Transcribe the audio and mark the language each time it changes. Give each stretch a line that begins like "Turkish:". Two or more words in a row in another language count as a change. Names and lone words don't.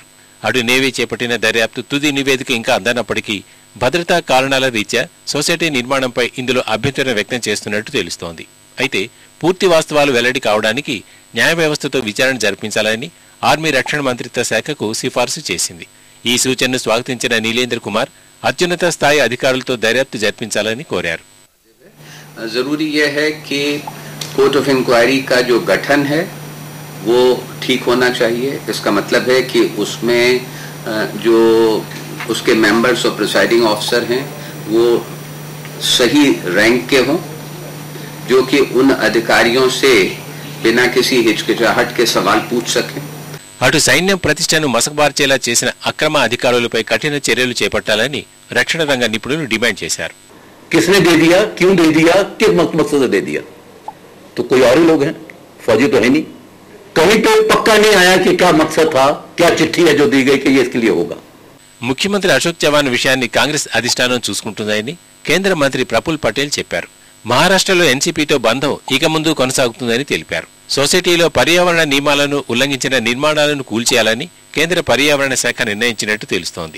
Telugu: అటు నేవీ చేపట్టిన దర్యాప్తు తుది నివేదిక ఇంకా అందనప్పటికీ భద్రతా కారణాల రీత్యా సొసైటీ నిర్మాణంపై ఇందులో అభ్యంతరం వ్యక్తం చేస్తున్నట్టు తెలుస్తోంది. అయితే పూర్తి వాస్తవాలు వెల్లడి కావడానికి న్యాయ వ్యవస్థతో విచారణ జరిపించాలని ఆర్మీ రక్షణ మంత్రిత్వ శాఖకు సిఫార్సు చేసింది. ఈ సూచనను స్వాగతించిన నీలేంద్ర కుమార్ అత్యున్నత స్థాయి అధికారులతో దర్యాప్తు జరిపించాలని కోరారు.
Hindi: जरूरी यह है कि
English: court of inquiry
Hindi: का जो गठन है वो ठीक होना चाहिए. इसका मतलब है कि उसमें जो उसके मेंबर्स और
English: presiding officer
Hindi: हैं वो सही रैंक के हों, जो कि उन अधिकारियों से बिना किसी हिचकिचाहट के सवाल पूछ सकें.
Telugu: అటు సైన్యం ప్రతిష్టను మసకబార్చేలా చేసిన అక్రమ అధికారులపై కఠిన చర్యలు చేపట్టాలని రక్షణ రంగ నిపుణులు డిమాండ్ చేశారు.
Hindi: किसने दे दिया, क्यों दे दिया, किस मकसद से दे दिया? तो कोई और ही लोग हैं, फौजी तो है नहीं. कहीं पे पक्का नहीं आया कि क्या मकसद था, क्या चिट्ठी है जो दी गई कि ये इसके लिए होगा.
Telugu: ముఖ్యమంత్రి అశోక్ చవాన్ విషయాన్ని కాంగ్రెస్ అధిష్టానం చూసుకుంటుందని కేంద్ర మంత్రి ప్రఫుల్ పటేల్ చెప్పారు. మహారాష్ట్రలో ఎన్సీపీతో బంధం ఇక ముందు కొనసాగుతుందని తెలిపారు. సొసైటీలో పర్యావరణ నియమాలను ఉల్లంఘించిన నిర్మాణాలను కూల్చేయాలని కేంద్ర పర్యావరణ శాఖ నిర్ణయించినట్టు తెలుస్తోంది.